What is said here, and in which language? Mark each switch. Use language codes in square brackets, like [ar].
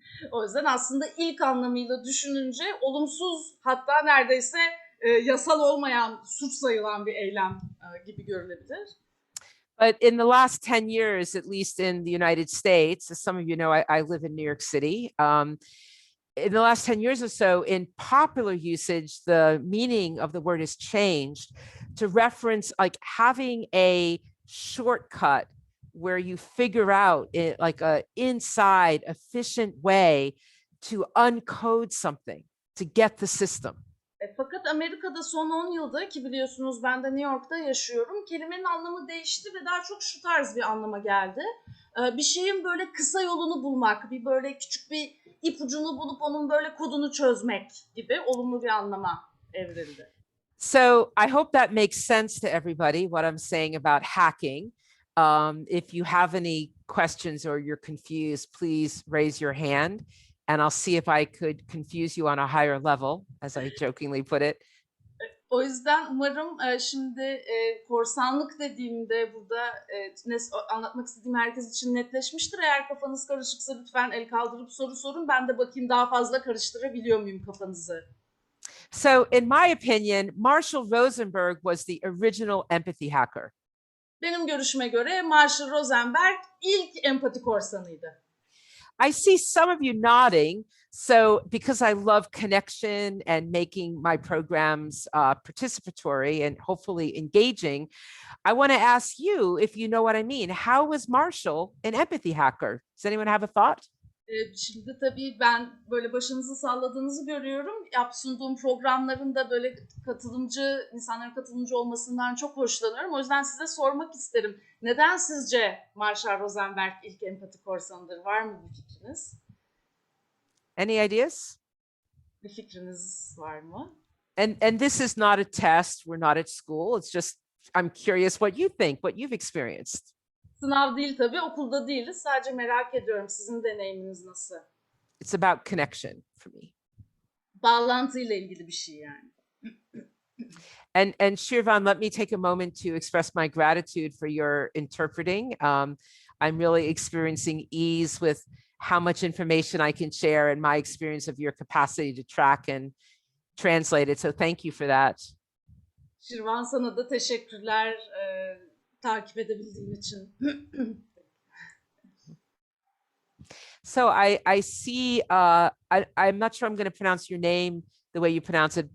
[tr] O yüzden aslında ilk anlamıyla düşününce olumsuz, hatta neredeyse yasal olmayan, suç sayılan bir eylem gibi görülebilir. [en] But in the last 10 years, at least in the United States, as some of you know, I live in New York City. In the last 10 years or so, in popular usage, the meaning of the word has changed to reference like having a shortcut where you figure out it like a inside efficient way to uncode something to get the system. [tr] Fakat Amerika'da son 10 yılda ki biliyorsunuz ben de New York'ta yaşıyorum. Kelimenin anlamı değişti ve daha çok şu tarz bir anlama geldi. Bir şeyin böyle kısa yolunu bulmak, bir böyle küçük bir ipucunu bulup onun böyle kodunu çözmek gibi olumlu bir anlama evrildi. [en] So I hope that makes sense to everybody, what I'm saying about hacking. If you have any questions or you're confused, please raise your hand and I'll see if I could confuse you on a higher level, as I jokingly put it. [tr] O yüzden umarım şimdi korsanlık dediğimde burada anlatmak istediğim herkes için netleşmiştir. Eğer kafanız karışıksa lütfen el kaldırıp soru sorun. Ben de bakayım daha fazla karıştırabiliyor muyum kafanızı? [en] So in my opinion, Marshall Rosenberg was the original empathy hacker. [tr] Benim görüşüme göre Marshall Rosenberg ilk empati korsanıydı. [en] I see some of you nodding. So because I love connection and making my programs participatory and hopefully engaging, I want to ask you if you know what I mean. How was Marshall an empathy hacker? Does anyone have a thought? [tr] Şimdi tabii ben böyle başınızı salladığınızı görüyorum. Sunduğum programlarında böyle insanların katılımcı olmasından çok hoşlanıyorum. O yüzden size sormak isterim. Neden sizce Marshall Rosenberg ilk empati korsanıdır? Var mı bir fikriniz? [en] Any ideas? [tr] Bir fikriniz var mı? [en] And this is not a test. We're not at school. It's just I'm curious what you think, what you've experienced. [tr] Sınav değil tabii, okulda değiliz. Sadece merak ediyorum sizin deneyiminiz nasıl? [en] It's about connection for me. [tr] Bağlantıyla ilgili bir şey yani. [en] And Shirvan, let me take a moment to express my gratitude for your interpreting. I'm really experiencing ease with how much information I can share and my experience of your capacity to track and translate it. So thank you for that. [tr] Şirvan, sana da teşekkürler takip edebildiğim için. [en] So I see, I'm not sure I'm going to pronounce your name the way you pronounce it.